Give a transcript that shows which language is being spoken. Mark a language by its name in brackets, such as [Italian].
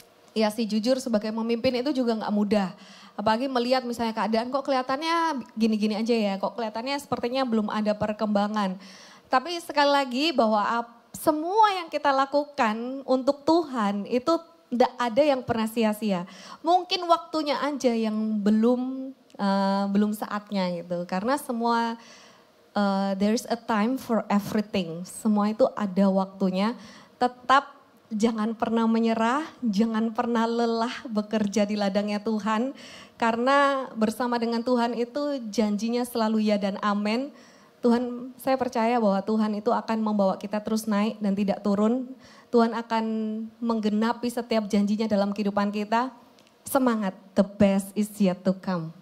[Indonesian] Iya sih jujur sebagai pemimpin itu juga nggak mudah. Apalagi melihat misalnya keadaan kok kelihatannya gini-gini aja ya, kok kelihatannya sepertinya belum ada perkembangan. Tapi sekali lagi bahwa semua yang kita lakukan untuk Tuhan itu tidak ada yang pernah sia-sia. Mungkin waktunya aja yang belum saatnya gitu. Karena semua [English] there's a time for everything. [Indonesian] Semua itu ada waktunya. Tetap jangan pernah menyerah, jangan pernah lelah bekerja di ladangnya Tuhan. Karena bersama dengan Tuhan itu janjinya selalu ya dan amin. Tuhan, saya percaya bahwa Tuhan itu akan membawa kita terus naik dan tidak turun. Tuhan akan menggenapi setiap janjinya dalam kehidupan kita. Semangat, [English] the best is yet to come.